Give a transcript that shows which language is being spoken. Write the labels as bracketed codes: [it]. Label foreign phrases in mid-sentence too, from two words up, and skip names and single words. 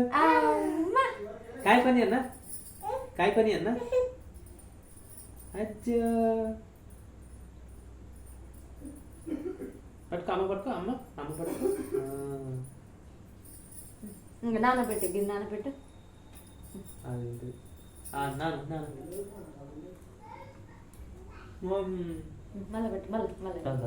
[mr] काय पण आहे ना काय पण आहे ना अच्छा [te] పట్టుకో అమ్మ పట్టుకో అమ్మ అమ్మ పట్టుకో. ఇంకా నానబెట్టు గిన్నె నానబెట్టు. అదేంటి నాను నాను మళ్ళీ పెట్టు మళ్ళీ మళ్ళీ